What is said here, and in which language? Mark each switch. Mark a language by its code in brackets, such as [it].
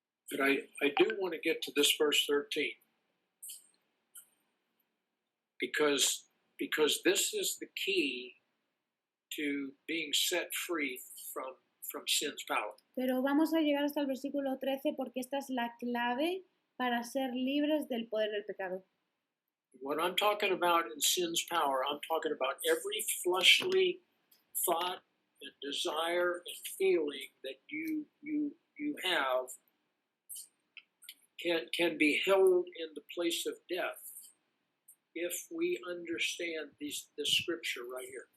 [en] But I do want to get to this verse 13 because this is the key to being set free from sin's power. [es] Pero vamos a llegar hasta el versículo 13 porque esta es la clave para ser libres del poder del pecado. [en] What I'm talking about in sin's power, I'm talking about every fleshly thought and desire and feeling that you have can be held in the place of death if we understand this scripture right here.